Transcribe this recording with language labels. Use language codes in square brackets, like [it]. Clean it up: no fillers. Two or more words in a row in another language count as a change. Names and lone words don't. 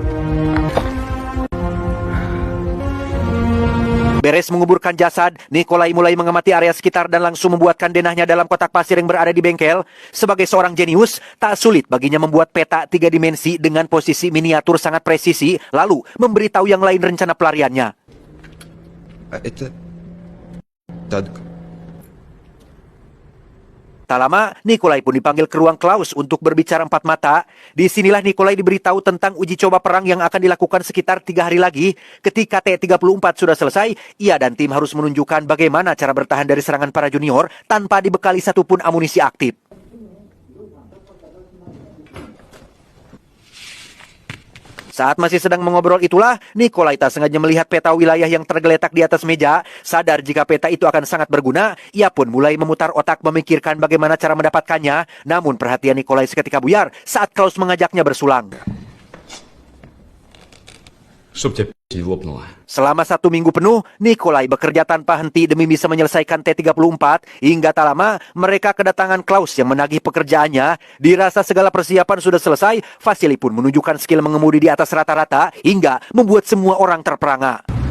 [id] Beres menguburkan jasad, Nikolai mulai mengamati area sekitar dan langsung membuatkan denahnya dalam kotak pasir yang berada di bengkel. Sebagai seorang jenius, tak sulit baginya membuat peta 3 dimensi dengan posisi miniatur sangat presisi, lalu memberitahu yang lain rencana pelariannya. [ru] Это танк. [id] Tak lama, Nikolai pun dipanggil ke ruang Klaus untuk berbicara 4 mata. Disinilah Nikolai diberitahu tentang uji coba perang yang akan dilakukan sekitar 3 hari lagi. Ketika T-34 sudah selesai, ia dan tim harus menunjukkan bagaimana cara bertahan dari serangan para junior tanpa dibekali satupun amunisi aktif. Saat masih sedang mengobrol itulah, Nikolai tak sengaja melihat peta wilayah yang tergeletak di atas meja. Sadar jika peta itu akan sangat berguna, ia pun mulai memutar otak memikirkan bagaimana cara mendapatkannya. Namun perhatian Nikolai seketika buyar saat Klaus mengajaknya bersulang. [ru] Чтоб тебя пи***ь лопнула. [id] Selama 1 minggu penuh, Nikolai bekerja tanpa henti demi bisa menyelesaikan T-34. Hingga tak lama, mereka kedatangan Klaus yang menagih pekerjaannya. Dirasa segala persiapan sudah selesai, Vasily pun menunjukkan skill mengemudi di atas rata-rata hingga membuat semua orang terperangah.